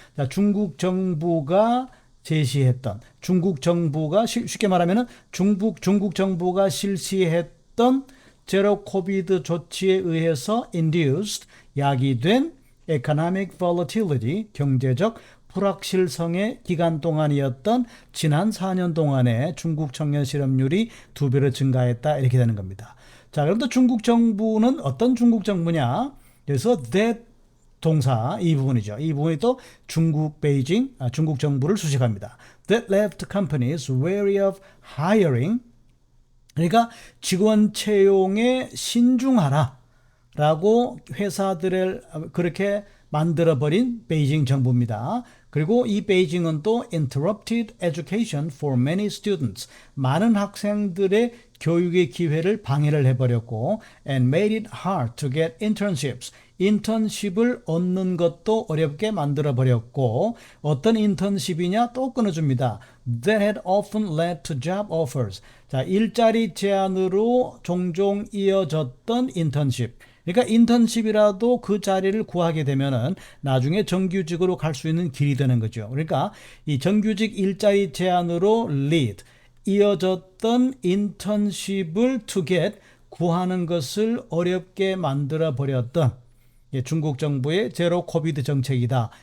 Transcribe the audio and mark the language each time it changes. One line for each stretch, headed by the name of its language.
Korean: 자, 중국 정부가 제시했던, 중국 정부가 쉽게 말하면 중국 정부가 실시했던 제로 코비드 조치에 의해서 induced, 야기된
English: economic volatility,
Korean: 경제적 불확실성의 기간 동안이었던 지난 4년 동안에 중국 청년 실업률이 2배로 증가했다 이렇게 되는 겁니다. 자, 그럼 또 중국 정부는 어떤 중국 정부냐? 그래서 that 동사 이 부분이죠. 이 부분이 또 중국 베이징, 중국 정부를 수식합니다.
English: That left companies wary of hiring.
Korean: 그러니까 직원 채용에 신중하라. 라고 회사들을 그렇게 만들어버린 베이징 정부입니다. 그리고 이 베이징은 또
English: interrupted education for many students.
Korean: 많은 학생들의 교육의 기회를 방해를 해버렸고
English: and made it hard to get internships.
Korean: 인턴십을 얻는 것도 어렵게 만들어버렸고 어떤 인턴십이냐 또 끊어줍니다.
English: That had often led to job offers.
Korean: 자, 일자리 제한으로 종종 이어졌던 인턴십. 그러니까 인턴십이라도 그 자리를 구하게 되면은 나중에 정규직으로 갈 수 있는 길이 되는 거죠. 그러니까 이 정규직 일자리 제한으로 lead 이어졌던 인턴십을 to get 구하는 것을 어렵게 만들어 버렸던 중국 정부의 제로 코비드 정책이다.